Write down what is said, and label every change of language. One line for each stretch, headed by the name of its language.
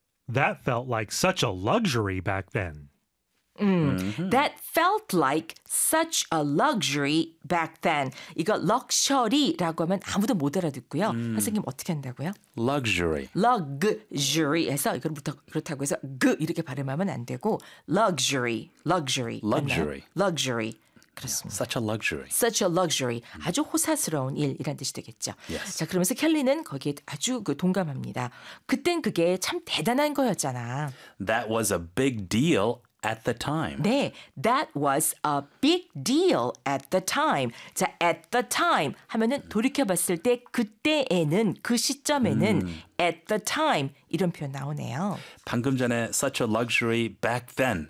English: That felt like such a luxury back then. That felt like such a luxury back then.
Korean: 이거 luxury라고 하면 아무도 못 알아듣고요. 선생님 어떻게 한다고요?
English: Luxury.
Korean: Luxury에서 이걸 그렇다고 해서 그 이렇게 발음하면 안 되고 luxury, luxury,
English: luxury,
Korean: 맞나요? luxury. 그렇습니다.
English: Such a luxury. Such a luxury.
Korean: 아주 호사스러운 일이란 뜻이 되겠죠.
English: Yes.
Korean: 자, 그러면서 켈리는 거기에 아주 그 동감합니다. 그땐 그게 참 대단한 거였잖아.
English: That was a big deal. At the time. 네, that was a big deal at the time.
Korean: 자, at the time 하면은 돌이켜봤을 때 그때에는 그 시점에는 at the time 이런 표현 나오네요. 방금 전에
English: such a luxury back then.